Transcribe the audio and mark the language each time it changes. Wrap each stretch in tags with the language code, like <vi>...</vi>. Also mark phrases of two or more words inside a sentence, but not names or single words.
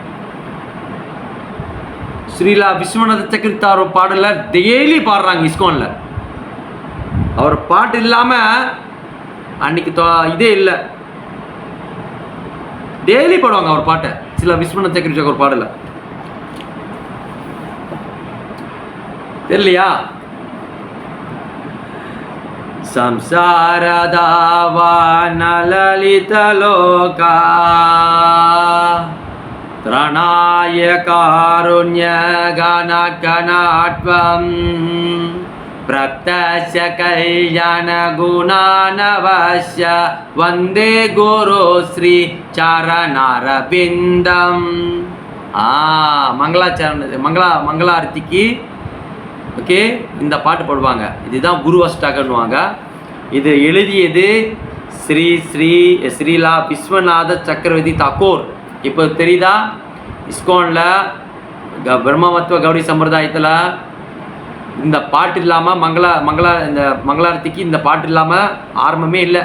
<ta>ஸ்ரீலா விஸ்வநாத சக்கரவர்த்தி தாக்கூர் பாடலை டெய்லி பாடுறாங்க இஸ்கான்ல. அவர் பாட்டு இல்லாமல் அன்னைக்கு இதே இல்லை, டெய்லி பாடுவாங்க அவர் பாட்டை. சில விஸ்வநாத சக்கரவர்த்தி தாக்கூர் பாடலை தெரியலையா?</ta> <sa>संसारदावानललितलोका त्रणाय कारुण्यगणगणाट्वं प्रत्यक्ष कल्याणगुणानवश्य वन्दे गुरु श्री चरणारविन्दम्.</sa> <ta>மங்களாரத்திக்கு ஓகே இந்த பாட்டு பாடுவாங்க. இதுதான் குரு அஷ்டகன்னுவாங்க. இது எழுதியது ஸ்ரீலா விஸ்வநாத சக்கரவர்த்தி தாக்கூர். இப்போ தெரியுதா? இஸ்கானில் பிரம்மமத்துவ கௌடி சம்பிரதாயத்தில் இந்த பாட்டு இல்லாமல் இந்த மங்களாரத்திக்கு இந்த பாட்டு இல்லாமல் ஆரம்பமே இல்லை.</ta>